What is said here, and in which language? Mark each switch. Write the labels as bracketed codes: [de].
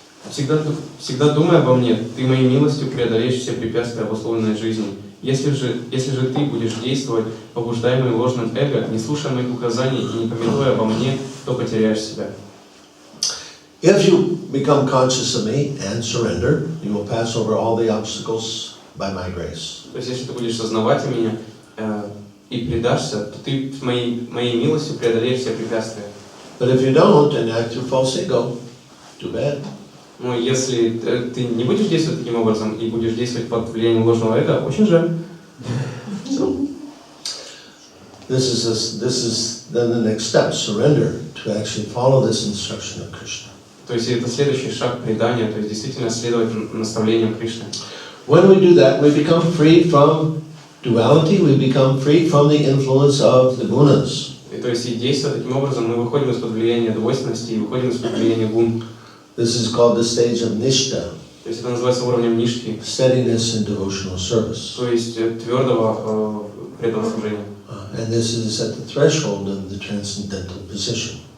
[ru] Всегда думай обо мне, ты моей милостью преодолеешь все препятствия обусловленной жизни. Если же ты будешь действовать, побуждаемый ложным эго, не слушая моих указаний и не помятуя обо мне, то потеряешь себя. [en] If you become conscious of me and surrender, you will pass over all the obstacles by my grace. [ru] То есть, если ты будешь сознавать меня и предашься, то ты моей милостью преодолеешь все препятствия. [en] But if you don't and act through false ego, too bad. [ru] Но если ты не будешь действовать таким образом и будешь действовать под влиянием ложного эго, очень жаль. [en] So, this is then the next step, surrender, to actually follow this instruction of Krishna. [ru] То есть это следующий шаг предания, то есть действительно следовать наставлениям Кришны. [en] When we do that, we become free from duality, we become free from the influence of the gunas. [ru] И то есть и действуя таким образом, мы выходим из-под влияния двойственности и выходим из-под влияния гун. [en] This is called the stage of nishta. [ru] То есть это называется уровнем нишки. [en] Steadiness in devotional service. [ru] То есть твердого преданного служения. [en] And this is at the threshold of the transcendental position.